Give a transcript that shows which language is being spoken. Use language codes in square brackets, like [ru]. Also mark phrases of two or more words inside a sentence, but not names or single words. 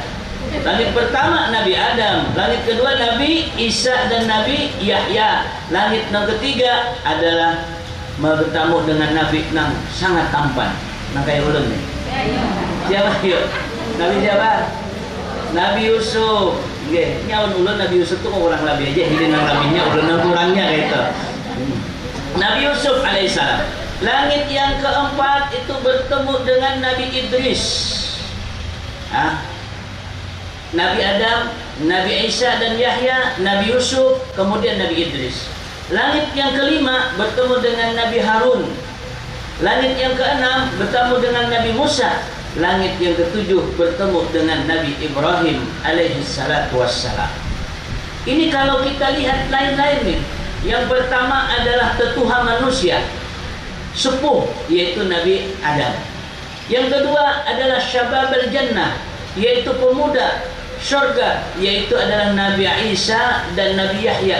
[id] Langit pertama Nabi Adam, langit kedua Nabi Isa dan Nabi Yahya, langit yang ketiga adalah bertemu dengan Nabi yang sangat tampan. [bjn] Nah kayak ulun nih. Siapa yuk? Nabi siapa? Nabi Yusuf. Nggih, nyaun ulun Nabi Yusuf tuh kurang lebih aja, ini nang lebihnya ulun nang kurangnya kayak itu. Nabi Yusuf alaihissalam. [id] Langit yang keempat itu bertemu dengan Nabi Idris. Nabi Adam, Nabi Isa dan Yahya, Nabi Yusuf, kemudian Nabi Idris. Langit yang kelima bertemu dengan Nabi Harun. Langit yang keenam bertemu dengan Nabi Musa. Langit yang ketujuh bertemu dengan Nabi Ibrahim [ar] عليه الصلاة والسلام. [id] Ini kalau kita lihat lain-lain nih. Yang pertama adalah tetuha manusia, sepuh, yaitu Nabi Adam. Yang kedua adalah [ar] شباب الجنة, [id] yaitu pemuda surga, yaitu adalah Nabi Isa dan Nabi Yahya.